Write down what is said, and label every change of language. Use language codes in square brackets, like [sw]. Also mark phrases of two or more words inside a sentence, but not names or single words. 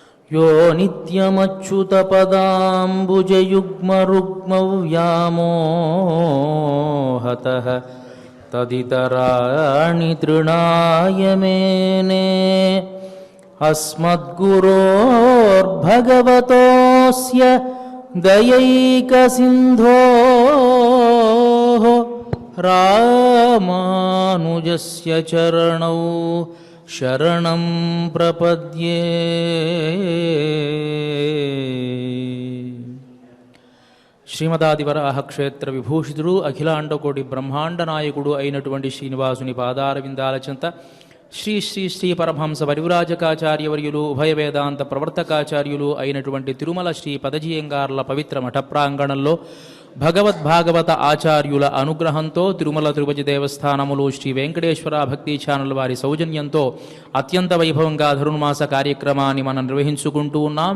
[sa] यो नित्यमच्युतपदाम्बुजयुग्मरुग्मव्यामोहतः तदितराणि तृणाय मेने अस्मद्गुरोर्भगवतोऽस्य दयैकसिन्धोः रामानुजस्य चरणौ शरणं प्रपद्ये। [te] శ్రీమదాదివరాహ క్షేత్ర విభూషితుడు అఖిలాండకోటి బ్రహ్మాండ నాయకుడు అయినటువంటి శ్రీనివాసుని పాదారవిందాల చెంత శ్రీ శ్రీ శ్రీ పరమహంస పరివ్రాజకాచార్యవర్యులు ఉభయ వేదాంత ప్రవర్తకాచార్యులు అయినటువంటి తిరుమల శ్రీ పదజీయంగార్ల పవిత్ర మఠ ప్రాంగణంలో భగవద్భాగవత ఆచార్యుల అనుగ్రహంతో తిరుమల తిరుపతి దేవస్థానములు శ్రీ వెంకటేశ్వర భక్తి ఛానల్ వారి సౌజన్యంతో అత్యంత వైభవంగా ధనుర్మాస కార్యక్రమాన్ని మనం నిర్వహించుకుంటూ ఉన్నాం.